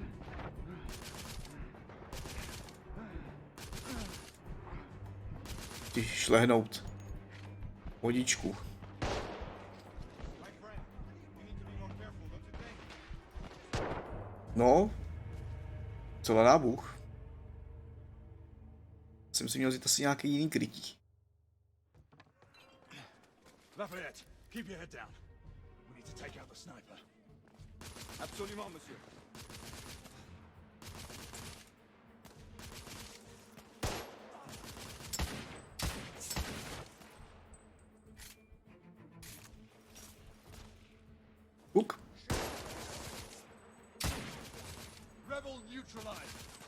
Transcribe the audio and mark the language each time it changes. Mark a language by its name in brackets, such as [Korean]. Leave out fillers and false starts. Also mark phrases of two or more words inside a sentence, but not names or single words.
[Czech] Chci šlehnout. Vodičku. No. Co na nábuch? Jsem si měl vzít asi nějaký jiný krytí. [English] Lafayette, keep your head down. We need to take out the sniper. [French] Absolument, monsieur. [English] Hook. Rebel neutralized.